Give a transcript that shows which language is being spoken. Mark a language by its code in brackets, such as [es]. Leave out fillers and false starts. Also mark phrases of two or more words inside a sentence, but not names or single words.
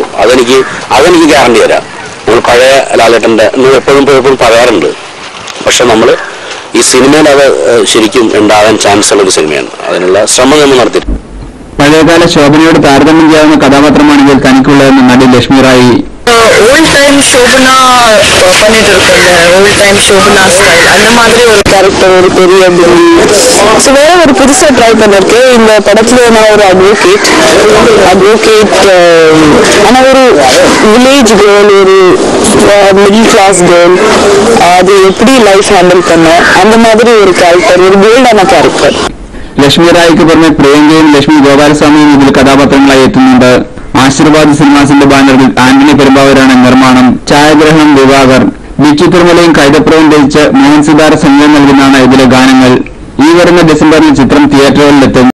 [ml] അതെനിക്ക് ഗ്യാരണ്ടി തരാം. നമ്മൾ പഴയ ലാലേട്ടന്റെ എപ്പോഴും പറയാറുണ്ട്. പക്ഷെ നമ്മൾ ഈ സിനിമയിൽ അത് ശരിക്കും ഉണ്ടാകാൻ ചാൻസ് ഉള്ള ഒരു സിനിമയാണ്. അതിനുള്ള ശ്രമം നമ്മൾ നടത്തി. പഴയകാല ശോഭനയോട് താരതമ്യം ചെയ്യാവുന്ന കഥാപാത്രമാണെങ്കിൽ തനിക്കുള്ളതെന്ന് നടി ലക്ഷ്മി റായി. [en] old time [ta] ஷோபனா பண்ணிட்டு இருக்கோங்க. [en] old time [ta] ஷோபனா ஸ்டைல் அந்த மாதிரி ஒரு கேரக்டர், ஒரு பெரிய ஸோ வேற ஒரு புதுசாக ட்ரை பண்ணிருக்கேன். இந்த படத்துல நான் ஒரு அட்வொகேட் ஆனால் ஒரு [en] village girl, [ta] ஒரு [en] middle class girl, [ta] அது எப்படி [en] life handle [ta] பண்ண அந்த மாதிரி ஒரு கேரக்டர், ஒரு போல்டான கேரக்டർ. [ml] ലക്ഷ്മി റായിക്ക് പുറമെ പ്രിയങ്കയും ലക്ഷ്മി ഗോപാലസ്വാമിയും ഇതിൽ കഥാപാത്രങ്ങളായി എത്തുന്നുണ്ട്. ആശീർവാദ് സിനിമാസിന്റെ ബാനറിൽ ആന്റണി പെരുമ്പാവൂരാണ് നിർമ്മാണം. ഛായാഗ്രഹണം ദിവാകർ. ബിച്ചു തിരുമലയും കൈതപ്രവും രചിച്ച് മോഹൻ സിതാര സംഗീതം നൽകുന്നതാണ് ഇതിലെ ഗാനങ്ങൾ. ഈ വരുന്ന ഡിസംബറിൽ ചിത്രം തിയേറ്ററുകളിലെത്തും.